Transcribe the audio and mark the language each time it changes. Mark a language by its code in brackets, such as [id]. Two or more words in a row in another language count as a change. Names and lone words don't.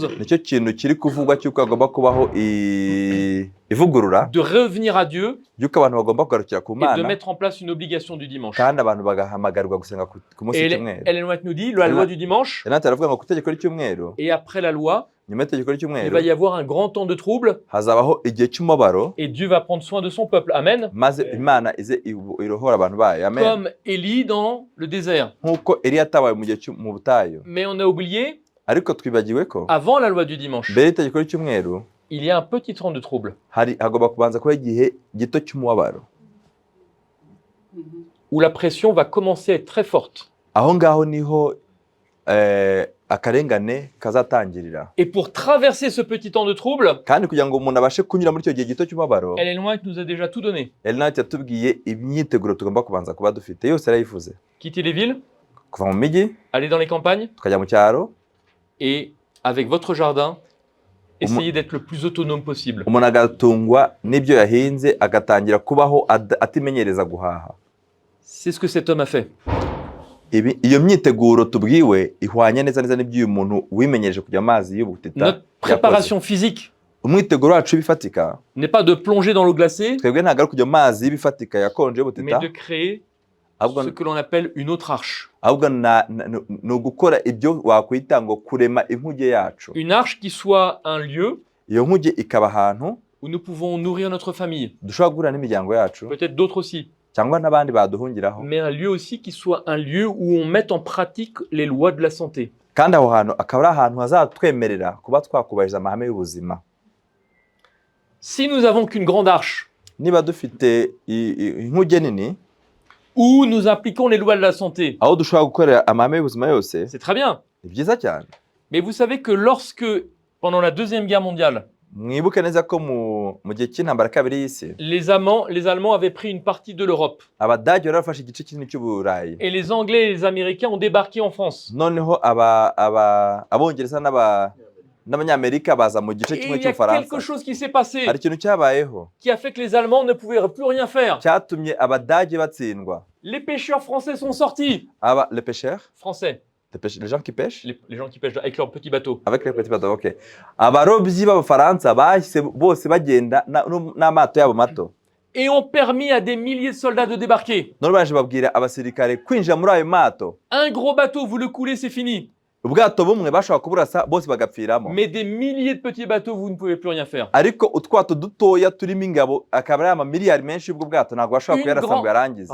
[rw] nicyo kintu kiri kuvugwa cy'uko hagomba kubaho ivugurura, [fr] de revenir à Dieu [rw] y'uko abantu bagomba kugarukira ku [fr] et de [rw] Mana, [fr] mettre en place une obligation du dimanche. [rw] kandi abantu bagahamagarwa gusenga ku munsi [fr] Et [rw] w'icyumweru. [fr] Ellen White nous dit, la loi du dimanche, [rw] Renate aravuga ngo ku itegeko ry'icyumweru, [fr] et après la loi, [rw] nyuma y'itegeko [fr] il [rw] ry'icyumweru [fr] va y avoir un grand temps de trouble, [rw] hazabaho igihe cy'umubabaro, [fr] et Dieu va prendre soin de son peuple. Amen. [rw] maze Imana ize irohora abantu bayo. Amen. [fr] Comme Élie dans le désert. [rw] Nk'uko Eliya atabaye mu gihe mu butayu. [fr] Mais on a oublié, [rw] Ariko twibagiwe ko [fr] avant la loi du dimanche, [rw] mbere y'itegeko ry'icyumweru [fr] il y a un petit temps de trouble, [rw] hagomba kubanza kuba igihe gito cy'umubabaro, [fr] où la pression va commencer à être très forte. [rw] aho ngaho niho akarengane kazatangirira. [fr] Et pour traverser ce petit temps de trouble, [rw] Kandi kugira ngo umuntu abashe kunyura muri icyo gihe gito cy'umubabaro, [fr] Ellen White nous a déjà tout donné. [rw] Ellen yatubwiye imyiteguro tugomba kubanza kuba dufite, yose yarayivuze. [fr] Quitter les villes, [rw] Kuva mu mijyi [fr] aller dans les campagnes, [rw] tukajya mu cyaro, [fr] et avec votre jardin, essayez d'être le plus autonome possible. [rw] umuntu agatungwa n'ibyo yahinze, agatangira kubaho atimenyereza guhaha. [fr] C'est ce que cet homme a fait. [rw] Iyo myiteguro tubwiwe ihwanye neza n'ibyo uyu muntu wimenyereje kujya amazi y'ubutita. [fr] Notre préparation physique [rw] Umwiteguro wacu w'ibifatika [fr] n'est pas de plonger dans l'eau glacée, [rw] twebwe ntabwo ari kujya amazi y'ibifatika yakonje [fr] mais [rw] y'ubutita, [fr] de créer [rw] ahubwo [fr] ce que l'on appelle une autre arche. [rw] ni ugukora ibyo wakwita ngo kurema inkuge yacu. [fr] Une arche qui soit un lieu [rw] Iyo nkuge ikaba ahantu [fr] où nous pouvons nourrir notre famille, [rw] dushobora guhura n'imiryango yacu, [fr] peut-être d'autres aussi, [rw] cyangwa n'abandi baduhungiraho, [fr] mais un lieu aussi qui soit un lieu où on mette en pratique les lois de la santé. [rw] kandi aho hantu akaba ari ahantu hazatwemerera kuba twakubahiriza amahame y'ubuzima. [fr] Si nous avons qu'une grande arche, [rw] Niba dufite inkuge nini [fr] où nous appliquons les lois de la santé, [rw] aho dushobora gukorera amahame y'ubuzima yose, [fr] c'est très bien. [rw] ni byiza cyane. [fr] Mais vous savez que lorsque, pendant la Deuxième Guerre mondiale, [rw] Mwibuke neza ko mu gihe cy'intambara kabiri y'isi, [fr] les Allemands avaient pris une partie de l'Europe, [rw] Abadage bari bafashe igice kinini cy'Uburayi, [fr] et les Anglais et les Américains ont débarqué en France. [rw] noneho abongereza n'abanyamerika baza mu gice [fr] Et [rw] kimwe [fr] il y a [rw] cy'Ubufaransa. [fr] quelque chose qui s'est passé, [rw] Hari ikintu cyabayeho [fr] qui a fait que les Allemands ne pouvaient plus rien faire. [rw] cyatumye Abadage batsindwa. [fr] Les pêcheurs français sont sortis. Les pêcheurs, Français, les gens qui pêchent les gens qui pêchent avec leurs petits bateaux. avec les petits bateaux, ok. [rw] Abarobyi b'Abafaransa bahise bose bagenda n'amato yabo mato, [fr] Et ont permis à des milliers de soldats de débarquer. [rw] none baje babwira abasirikare kwinjira muri ayo mato. [fr] Un gros bateau, vous le coulez, c'est fini. [rw] Ubwato bumwe bashobora kuburasa bose bagapfiramo, [fr] Mais des milliers de petits bateaux, vous ne pouvez plus rien faire. [rw] ariko utwato dutoya turimo ingabo akaba ari amamiliyari menshi y'ubwo bwato ntabwo bashobora kuyarasa ngo yarangize.